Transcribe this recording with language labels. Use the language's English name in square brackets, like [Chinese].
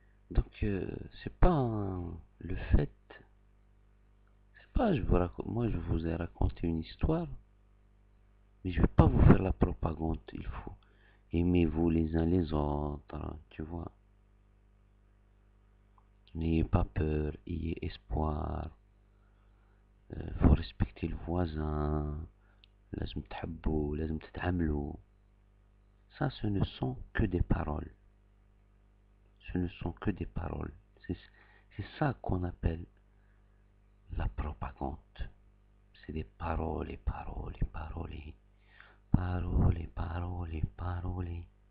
[French] Donc c'est pas le fait, c'est pas moi je vous ai raconté une histoire, mais je vais pas vous faire la propagande. Il faut aimez-vous les uns les autres, tu vois. N'ayez pas peur, ayez espoir. Faut respecter le voisin. [Arabic] لازم تحبوا, لازم تتعاملوا. [French] Ça, ce ne sont que des paroles. Ce ne sont que des paroles. C'est ça qu'on appelle la propagande. C'est des paroles et paroles et paroles. Paroles et paroles et paroles.